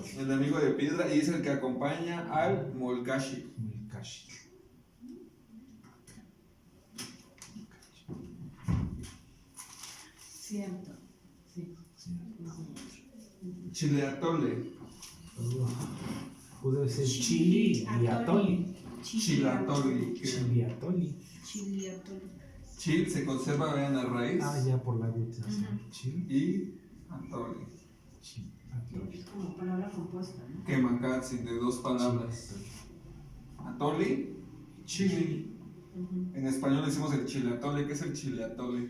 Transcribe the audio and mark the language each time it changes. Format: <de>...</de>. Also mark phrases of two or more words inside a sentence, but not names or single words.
<es>El amigo de piedra y es el que acompaña al molcashi. Molkashi. Cierto. Sí. Chile atole. Puede ser chili y atoli.</es> <nah>Chilatoli. Chili atoli.</nah> <es>Chili atole. Chil se conserva, vean la raíz. Ah, ya por la aglutinación. Chili. Y atole.</es> <nah>Chili atoli.</nah> <es>Es como palabra compuesta, ¿no? Kemakatsin de dos palabras.</es> <nah>Atoli, chili.</nah> <es>En español decimos el chilatole. ¿Qué es el chilatole?</es>